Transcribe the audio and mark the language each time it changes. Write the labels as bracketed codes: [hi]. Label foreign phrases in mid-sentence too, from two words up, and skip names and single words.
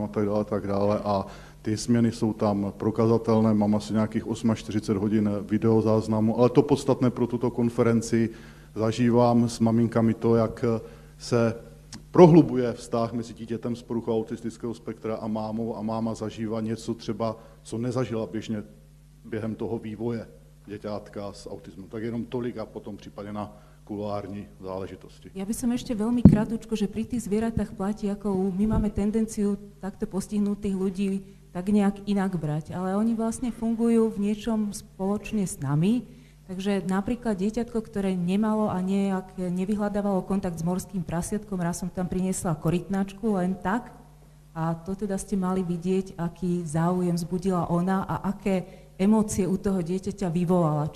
[cs] a tak dále a ty změny jsou tam prokazatelné, mám asi nějakých 48 hodin videozáznamu, ale to podstatné pro tuto konferenci zažívám s maminkami to, jak se prohlubuje vztah mezi dítětem s poruchou autistického spektra a mámou a máma zažívá něco třeba, co nezažila běžně během toho vývoje děťátka s autismem. Tak jenom tolik a potom případně na kulární záležitosti. [sk] Ja by som ešte veľmi krátko, že pri tých zvieratách platí, ako my máme tendenciu takto postihnutých ľudí tak nejak inak brať, ale oni vlastne fungujú v niečom spoločne s nami, takže napríklad dieťatko, ktoré nemalo a nejak nevyhľadávalo kontakt s morským prasiatkom, raz som tam priniesla korytnačku len tak a to teda ste mali vidieť, aký záujem vzbudila ona a aké emócie u toho dieťaťa vyvolala.